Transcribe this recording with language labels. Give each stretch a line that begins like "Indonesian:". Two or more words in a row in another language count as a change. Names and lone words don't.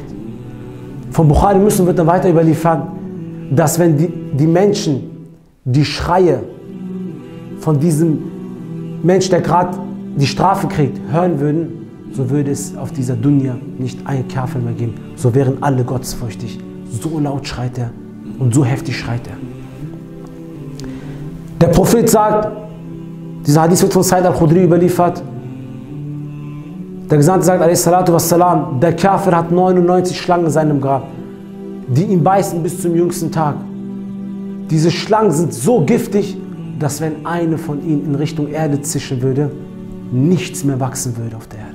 German: Von Bukhari Muslim wird dann weiter überliefert, dass wenn die Menschen die Schreie von diesem Mensch, der gerade die Strafe kriegt, hören würden, so würde es auf dieser Dunya nicht ein Kafir mehr geben. So wären alle gottesfürchtig. So laut schreit er und so heftig schreit er. Der Prophet sagt, dieser Hadith wird von Said al-Khudri überliefert, der Gesandte sagt, a.s.w., der Kafir hat 99 Schlangen in seinem Grab, die ihn beißen bis zum jüngsten Tag. Diese Schlangen sind so giftig, dass wenn eine von ihnen in Richtung Erde zischen würde, nichts mehr wachsen würde auf der Erde.